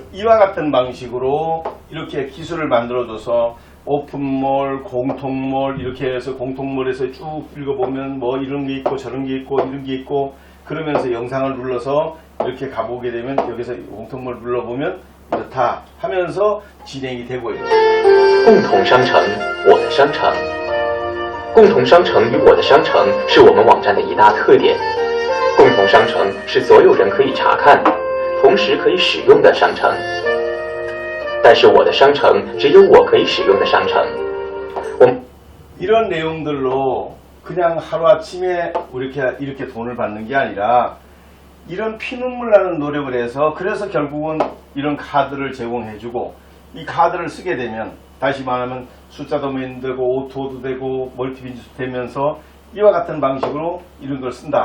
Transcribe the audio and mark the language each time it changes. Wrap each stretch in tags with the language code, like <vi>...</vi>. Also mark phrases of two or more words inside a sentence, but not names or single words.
<ko>이와 같은 방식으로 이렇게 기술을 만들어줘서 오픈몰, 공통몰 이렇게 해서 공통몰에서 쭉 읽어보면 뭐 이런 게 있고 저런 게 있고 이런 게 있고 그러면서 영상을 눌러서 이렇게 가보게 되면 여기서 공통몰 눌러보면 이렇다 하면서 진행이 되고요.</ko> <zh>共同商城，我的商城。共同商城与我的商城是我们网站的一大特点。共同商城是所有人可以查看，同时可以使用的商城。但是我的商城只有我可以使用的商城。</zh> <ko>이런 내용들로 그냥 하루아침에 이렇게 돈을 받는 게 아니라 이런 피눈물 나는 노력을 해서 그래서 결국은 이런 카드를 제공해주고 이 카드를 쓰게 되면 다시 말하면 숫자 도메인 되고 오토도 되고 멀티비즈니스 되면서 이와 같은 방식으로 이런 걸 쓴다.</ko>